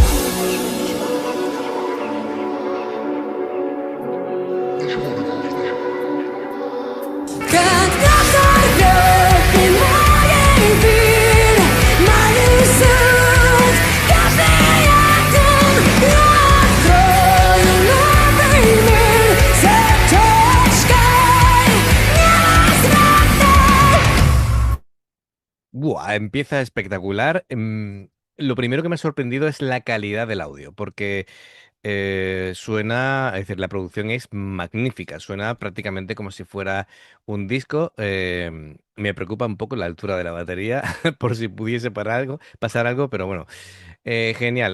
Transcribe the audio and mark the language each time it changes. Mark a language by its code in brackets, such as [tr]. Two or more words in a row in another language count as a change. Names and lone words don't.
[ru] Когда сорвет прямой эфир, мою суть, каждый атом, я открою новый мир с точкой невозврата. [es] Buah, empieza espectacular. Lo primero que me ha sorprendido es la calidad del audio, porque suena, es decir, la producción es magnífica, suena prácticamente como si fuera un disco. Me preocupa un poco la altura de la batería, por si pudiese pasar algo, pero bueno, genial.